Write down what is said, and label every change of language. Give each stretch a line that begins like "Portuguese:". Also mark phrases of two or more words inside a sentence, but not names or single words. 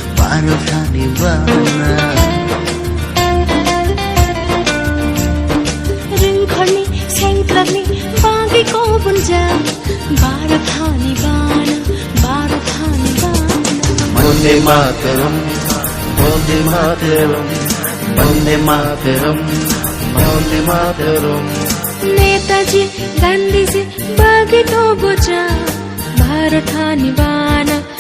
Kok Borok: Ringkhani sengkrani bagi ko bunja भारत हानि बाना
Sanskrit: Vande Mataram Vande Mataram Vande Mataram Vande Mataram
Kok Borok: नेताजी गांधी जी बागी को बुझा भारत हानि बाना